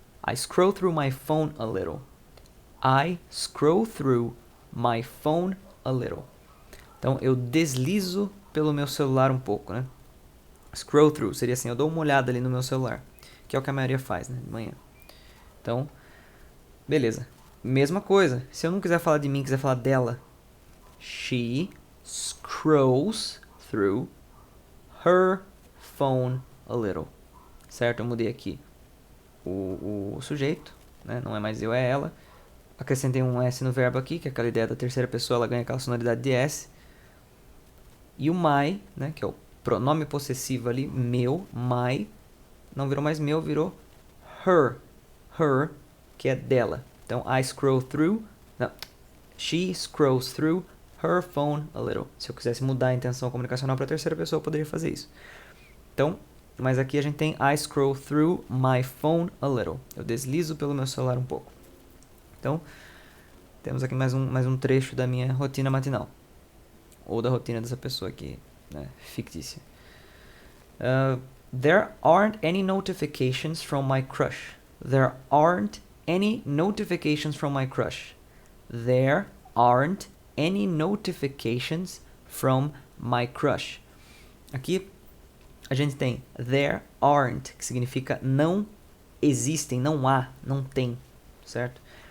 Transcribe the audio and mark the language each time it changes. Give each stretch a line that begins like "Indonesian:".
English: I scroll through my phone a little. I scroll through my phone a little.
Portuguese: Então, eu deslizo pelo meu celular um pouco, né? Scroll through seria assim, eu dou uma olhada ali no meu celular, que é o que a maioria faz, né, de manhã. Então, beleza. Mesma coisa. Se eu não quiser falar de mim, quiser falar dela.
English: She scrolls through her phone a little.
Portuguese: Certo? Eu mudei aqui o sujeito, né? Não é mais eu, é ela. Acrescentei um S no verbo aqui, que é aquela ideia da terceira pessoa, ela ganha aquela sonoridade de S. E o my, né? Que é o pronome possessivo ali, meu, my. Não virou mais meu, virou her. Her, que é dela. Então,
English: I scroll through.
Portuguese: Não. She scrolls through her phone a little. Se eu quisesse mudar a intenção comunicacional para a terceira pessoa, eu poderia fazer isso. Então, mas aqui a gente tem
English: I scroll through my phone a little.
Portuguese: Eu deslizo pelo meu celular um pouco. Então, temos aqui mais um trecho da minha rotina matinal. Ou da rotina dessa pessoa aqui, né, fictícia.
English: There aren't any notifications from my crush. There aren't any notifications from my crush. There aren't any notifications from my crush.
Portuguese: Aqui a gente tem there aren't, que significa não existem, não há, não tem, certo?